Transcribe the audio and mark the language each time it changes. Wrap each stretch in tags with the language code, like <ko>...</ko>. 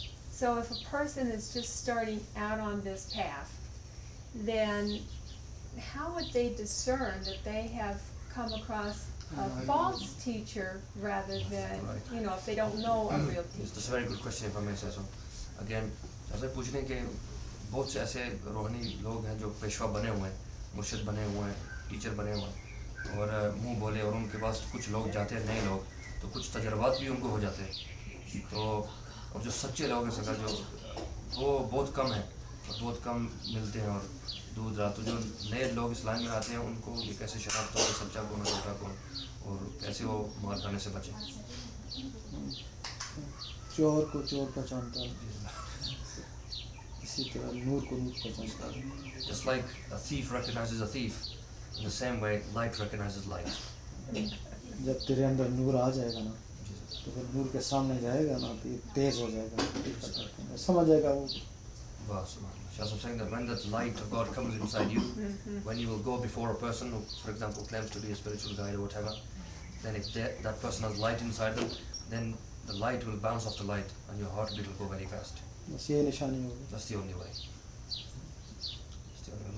<en>So if a person is just starting out on this path, then how would they discern that they have come across false teacher rather than, Right. you know, if they don't know a real Yes, teacher. that's a very good question if I may say so. Again,</en> <hi>ऐसे पूछने के बहुत से ऐसे रोहनी लोग हैं जो पेशवा बने हुए हैं, मुर्शिद बने हुए हैं, टीचर बने हुए हैं और मुंह बोले और उनके पास कुछ लोग जाते हैं, नए लोग, तो कुछ तजर्बात भी उनको हो जाते हैं। तो और जो सच्चे लोग हैं सका जो वो बहुत कम है और बहुत कम मिलते हैं और दूर दराज। तो जो नए लोग इस लाइन में आते हैं उनको ये कैसे शनाख्त हो सच्चा कौन है झूठा कौन और कैसे वो मार खाने से बचें। चोर को चोर पहचानता है, इसी तरह नूर को नूर पहचानता है।</hi> <en>Just like a thief recognizes a thief, in the same way light recognizes light.</en> <hi>जब तेरे अंदर नूर आ जाएगा ना, तो फिर नूर के सामने जाएगा ना तो ये तेज हो जाएगा, समझ जाएगा वो।</hi> <en>Shah Sahib saying that when that light of God comes inside you, when you will go before a person who, for example, claims to be a spiritual guide or whatever, then if that person has light inside them, then the light will bounce off the light and your heartbeat will go very fast.</en> <hi>बस ये निशानी होगी।</hi> <en>That's the only way. That's the only way.</en>